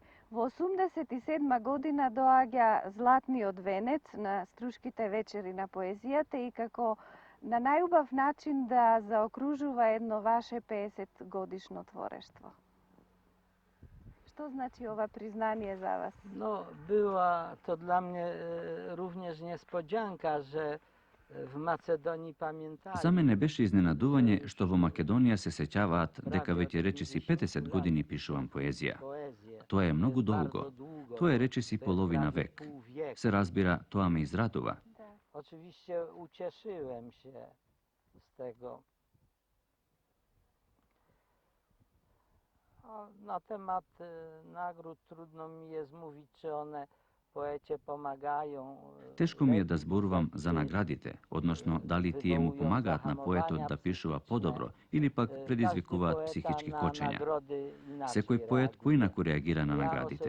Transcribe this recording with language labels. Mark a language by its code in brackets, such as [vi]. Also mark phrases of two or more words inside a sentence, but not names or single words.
[mk] Во 87 година доаѓа Златниот венец на Струшките вечери на поезијата и како на најубав начин да заокружува едно ваше 50 годишно творештво. Што значи ова признание за вас? [pl] No, była to dla mnie również niespodzianka, że w Macedonii pamiętali. [mk] За мене беше изненадување што во Македонија се сеќаваат дека веќе речиси 50 години пишувам поезија. Тоа е многу долго. Тоа е речиси половина век. Се разбира, тоа ме израдува. [pl] Oczywiście ucieszyłem się z tego. Na temat nagród trudno mi jest mówić, czy one poecie pomagają. [mk] Тешко ми е да зборувам за наградите, односно дали тие му помагаат на поетот да пишува подобро или пак предизвикуваат психички кочења. Секој поет поинаку реагира на наградите.